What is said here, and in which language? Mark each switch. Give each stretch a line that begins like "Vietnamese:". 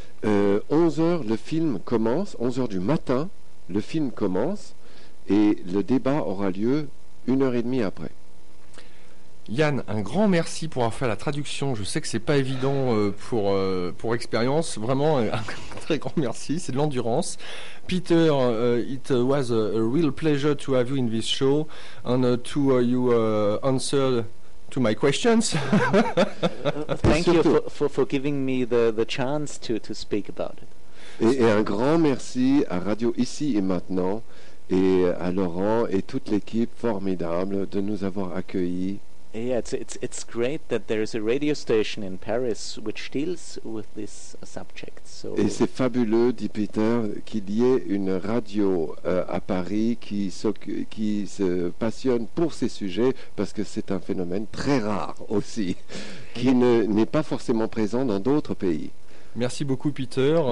French: 11h le film commence, 11h du matin le film commence. Et le débat aura lieu 1h30 après. Yann, un grand merci pour avoir fait la traduction. Je sais que ce n'est pas évident pour expérience. Vraiment, un très grand merci. C'est de l'endurance.
English: Peter, it was a real pleasure to have you in this show and to you answer to my questions. Thank you for giving me the chance to speak about it.
French: Et un grand merci à Radio Ici et Maintenant et à Laurent et toute l'équipe formidable de nous avoir accueillis.
English: Yeah, it's great that there is a radio station in Paris which deals with this subject. So
French: et c'est fabuleux, dit Peter, qu'il y ait une radio à Paris qui se passionne pour ces sujets, parce que c'est un phénomène très rare aussi, qui n'est pas forcément présent dans d'autres pays. Merci beaucoup Peter.